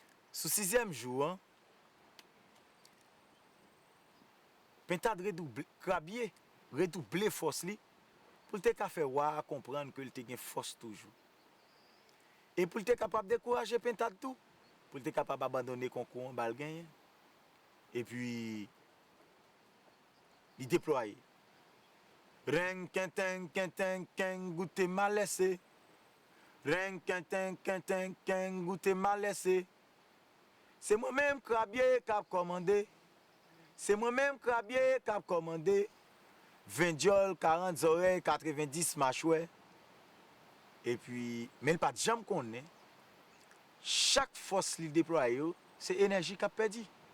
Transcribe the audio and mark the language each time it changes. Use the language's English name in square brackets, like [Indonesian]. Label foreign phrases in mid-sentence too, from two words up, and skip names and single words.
[Haitian Creole] Sou sizyèm jou, en, pentad redouble, krabye redouble fòs li, pou te ka fè wa konprann ke l te gen fòs toujou. E pou te kapab dekouraje pentad tou, pou te kapab abandone konkou an bal genyen. Epi, li deplwaye. Reng, ken, teng, ken, teng, ken, goute ma lèse. Reng, ken, teng, ken, teng, ken, goute ma lèse. Se mwen menm krabye k ap kòmande. Se mwen menm krabye k ap kòmande. Ven dyòl, karant zòrèy, katrevendis machwè. Epi, men l pa t janm konnen. Chak fòs li deplwaye yo, se enèji k ap pèdi.